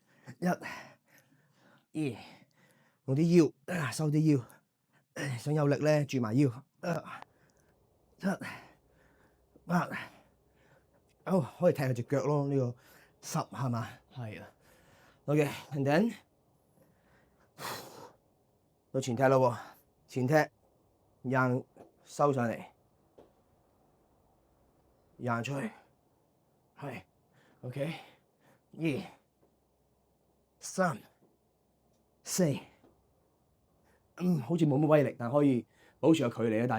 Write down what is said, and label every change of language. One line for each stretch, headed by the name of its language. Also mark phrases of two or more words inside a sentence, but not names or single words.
Cantonese: 1、2，用啲腰收啲腰，想有力咧轉埋腰。7、8、9，可以踢下隻腳咯，呢個10係嘛？係啦。OK，
English: and then
Cantonese: 到前踢咯喎，前踢硬收上嚟，硬出去，係 OK， 2、3、4，好似冇乜威力，但可以保持個距離啊！